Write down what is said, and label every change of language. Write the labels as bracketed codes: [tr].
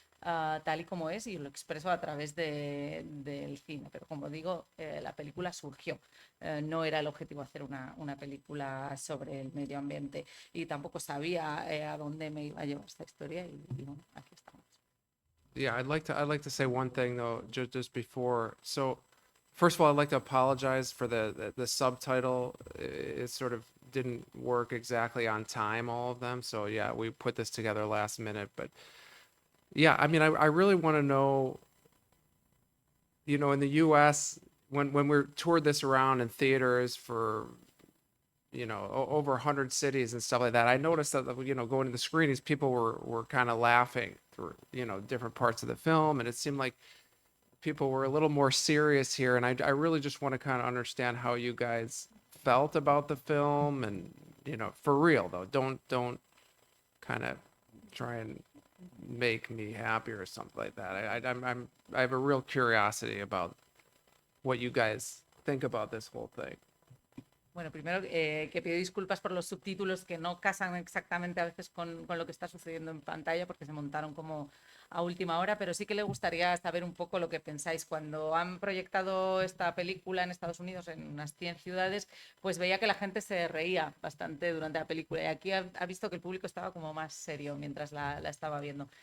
[es] tal y como es y lo expreso a través del cine. Pero como digo, la película surgió. No era el objetivo hacer una película sobre el medio ambiente y tampoco sabía a dónde me iba a llevar esta historia y bueno, aquí estamos. [en] Yeah, I'd like to say one thing though, just before. So, first of all, I'd like to apologize for the subtitle. It sort of didn't work exactly on time, all of them. So yeah, we put this together last minute. But yeah, I mean, I really want to know. You know, in the U.S., when we toured this around in theaters for, you know, over 100 cities and stuff like that, I noticed that, you know, going to the screenings, people were kind of laughing through, you know, different parts of the film, and it seemed like people were a little more serious here. And I really just want to kind of understand how you guys felt about the film, and, you know, for real though, don't kind of try and make me happy or something like that. I have a real curiosity about what you guys think about this whole thing. [es] Bueno, primero que pido disculpas por los subtítulos que no casan exactamente a veces con lo que está sucediendo en pantalla porque se montaron como a última hora, pero sí que le gustaría saber un poco lo que pensáis. Cuando han proyectado esta película en Estados Unidos en unas 100 ciudades, pues veía que la gente se reía bastante durante la película y aquí ha visto que el público estaba como más serio mientras la estaba viendo.